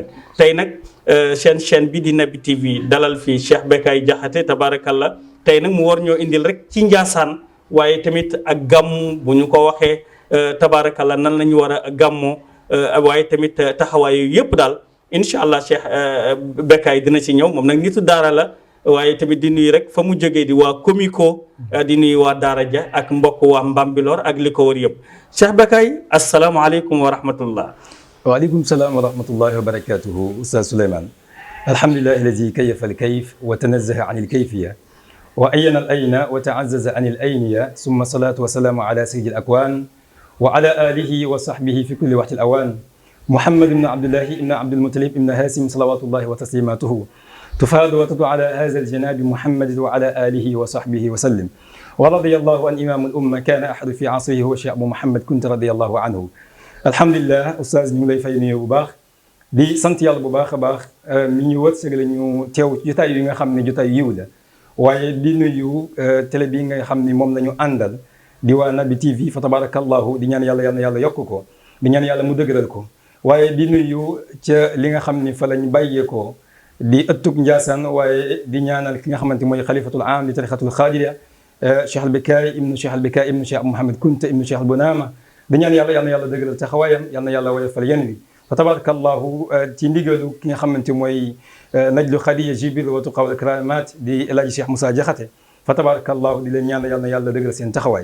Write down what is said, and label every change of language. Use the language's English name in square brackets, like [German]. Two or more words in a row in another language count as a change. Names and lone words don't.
[Wolof] tey nag chaîne bi di Naby TV dalal fii Cheikh Bécaye Diakhaté tabarakallah tey nag mu war ñoo indil rek ci Ndiassane waaye tamit ak gàmmu bu ñu ko waxee tabarakallah nan la ñu war a gàmmoo waaye tamit taxawaay yooyu yëpp daal incha allah Cheikh Bécaye dina ci ñëw moom nag nitu daara la waaye tamit di nuyu rek fa mu jógee di waa Comico di nuyu waa daara ja ak mbokk waa Mbambilor ak li ko wër yëpp Cheikh Bécaye [Arabic] السلام عليكم ورحمة الله. وعليكم السلام ورحمة الله وبركاته أستاذ سليمان الحمد لله الذي كيف الكيف وتنزه عن الكيفية وأين الأين وتعزز عن الأينية ثم الصلاة والسلام على سيد الأكوان وعلى آله وصحبه في كل وقت الأوان محمد بن عبد الله بن عبد المطلب بن هاشم صلوات الله وتسليماته تفاد وتدعو على هذا الجناب محمد وعلى آله وصحبه وسلم ورضي الله عن إمام الأمة كان أحد في عصره هو الشيخ أبو محمد كنت رضي الله عنه الحمد لله أستاذ [Wolof] ñu ngi lay fay nuyu bu baax di sant yàlla bu baax a baax mi ñu wërsëg la ñu teew jotaay yi nga xam ne jotaay yiw la waaye di nuyu télé bi nga xam ni moom la ñu àndal di waa Naby TV fa tabarakallahu di ñaan yàlla yal na yàlla yokk ko di ñaan yàlla mu dëgëral ko waaye di nuyu ca li nga xam ni fa lañ bàyyeekoo di ëttug Ndiassane waaye di ñaanal ki nga xamante mooy xalifatul am di tarixatul xaadiriya Cheikh Bécaye ibnu Cheikh Bécaye ibnu Cheikh Mouhamed Kounta ibnu Cheikh Bounama di ñaan yàlla yal na yàlla dëgëral taxawaayam yal na yàlla woyofal yéen wi fa tabarakallahu ci ndigalu ki nga xamante mooy najlu xadiya jibril wa tuqa wal karamat di El Hadji Cheikh Moussa Diakhaté fa tabarakallahu di leen ñaan yal na yàlla dëgëral seen taxawaay.